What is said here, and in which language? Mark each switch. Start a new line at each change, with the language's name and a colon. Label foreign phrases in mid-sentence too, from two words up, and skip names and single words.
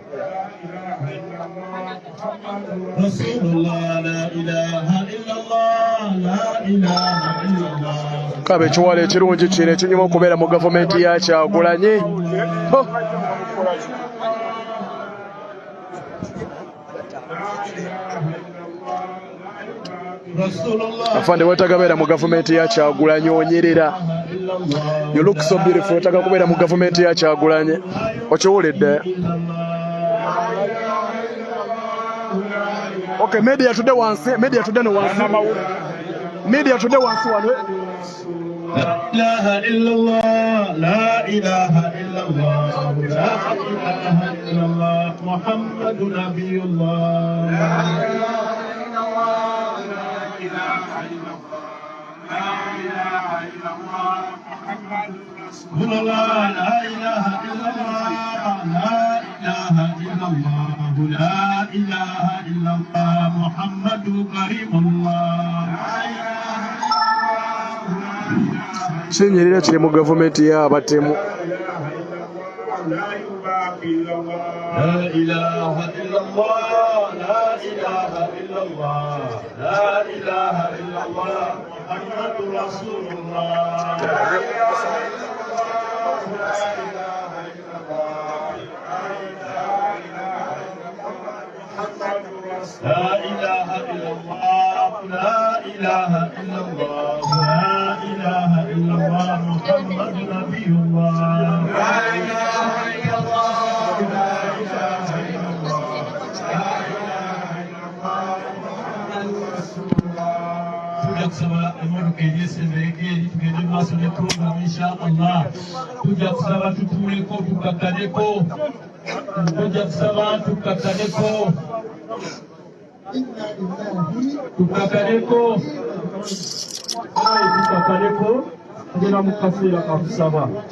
Arabic: رسول الله، لا إله إلا الله.
Ganda: kabe ekiwala ekirungi kino ekinyuma okubeera mu gavumenti ya Kyagulanyi. Afande watagabeera mu gavumenti ya Kyagulanyi onyerera.
English: You look so beautiful.
Ganda: Wataka kubeera mu gavumenti ya Kyagulanyi. Okiwulidde? Okay,
English: media today
Ganda: wansi,
English: media today
Ganda: no wansi.
English: Media today
Ganda: wansi wano.
Arabic: لا إله إلا الله، لا إله إلا الله، لا إله إلا الله، محمد نبي الله. لا إله إلا الله، لا إله إلا الله، لا إله إلا الله، محمد رسول الله. لا إله إلا الله، لا إله إلا الله، لا إله إلا الله، محمد كريم الله.
Ganda: Kinyerera kiri mu gavumenti y'abatemu.
Arabic: لا إله إلا الله، لا إله إلا الله، لا إله إلا الله، محمد رسول الله. لا إله إلا الله، لا إله إلا الله، لا إله إلا الله، محمد نبي الله. لا إله إلا الله، لا إله إلا الله، لا إله إلا الله، محمد رسول الله.
Ganda: Tujja kusaba emmotoka eryesembeke tugende mu maaso ne program inshallah. Tujja kusaba tutuuleko tukakkaneko. Tujja kusaba tukakkaneko. Tukakaleko tugenda mu kaseera kakusaba.